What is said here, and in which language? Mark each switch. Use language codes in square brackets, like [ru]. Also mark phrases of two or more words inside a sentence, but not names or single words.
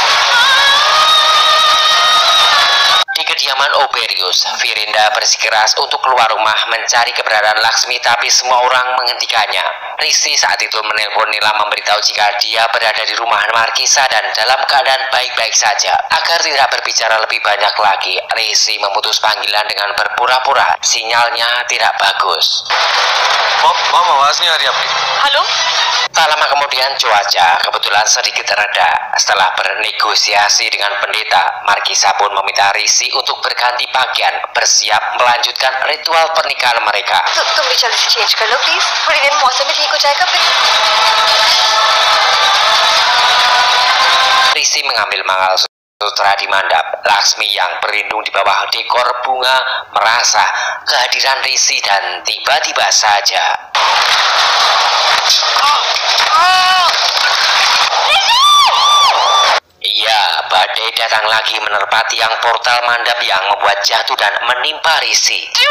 [id] Di kediaman Oberius, Virinda bersikeras untuk keluar rumah mencari keberadaan Laksmi, tapi semua orang menghentikannya. Rishi saat itu menelpon Nila memberitahu jika dia berada di rumah Markisa dan dalam keadaan baik-baik saja. Agar tidak berbicara lebih banyak lagi, Rishi memutus panggilan dengan berpura-pura sinyalnya tidak bagus. [hi] Mom, आवाज नहीं आ रही आपकी। हेलो [id] Tak lama kemudian cuaca kebetulan sedikit reda. Setelah bernegosiasi dengan pendeta, Markisa pun meminta Rishi untuk berganti pakaian, bersiap melanjutkan ritual pernikahan mereka. [hi] तुम भी जल्दी से चेंज कर लो प्लीज थोड़ी देर मौसम भी ठीक हो जाएगा फिर [id] Risi mengambil mangalsutra di mandap. Laksmi yang berlindung di bawah dekor bunga merasa kehadiran Risi dan tiba-tiba saja iya, badai datang lagi menerpa tiang portal mandap yang membuat jatuh dan menimpa Risi.